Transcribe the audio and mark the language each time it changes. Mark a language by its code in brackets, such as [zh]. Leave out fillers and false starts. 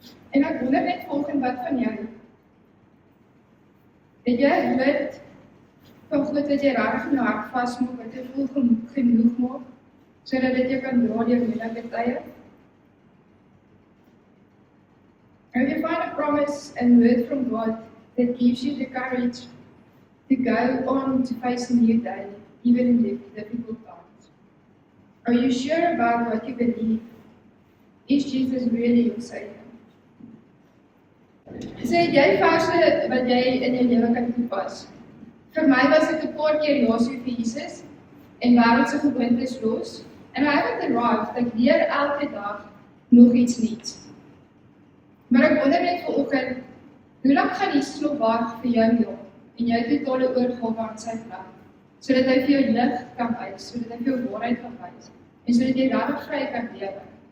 [af] En ek wonder net volgens wat van jou. Het jy weet van goed wat jy regtig in jou hart vasmaak, wat jy voel genoeg maak, sodat dit jy kan dra deur moeilike tye? [en] Have you find a promise and word from God that gives you the courage to go on to face a new day, even in difficult times? Are you sure about what you believe? Is Jesus really your Savior? [af] Sê jy verse wat jy in jou lewe kan toepas. Vir my was dit 'n paar keer ja sê vir Jesus en wêreldse gewoontes los. [en] And I haven't arrived, [af] ek leer elke dag nog iets nuuts. Maar ek wonder net vanoggend, hoe lank gaan Jesus nog wag vir jou en jou totale oorgawe aan sy plan, sodat hy vir jou lig kan wys, sodat hy vir jou waarheid kan wys, en sodat jy regtig vry kan lewe.